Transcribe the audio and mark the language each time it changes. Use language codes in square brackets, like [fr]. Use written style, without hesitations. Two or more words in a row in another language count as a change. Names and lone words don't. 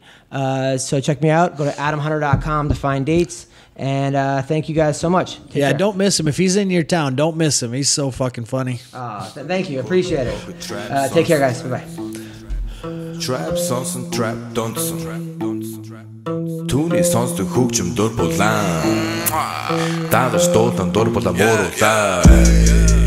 [en] So check me out. Go to adamhunter.com to find dates. And thank you guys so much. Take care. Don't miss him. If he's in your town, don't miss him. He's so fucking funny. Thank you. Appreciate it. Take care, guys. Bye-bye. [mn] Trap sonsen, trap dansen. Түүний сонсдог хөгжим дур булаан. Даадаш дуулан дур булаа мууруулаа.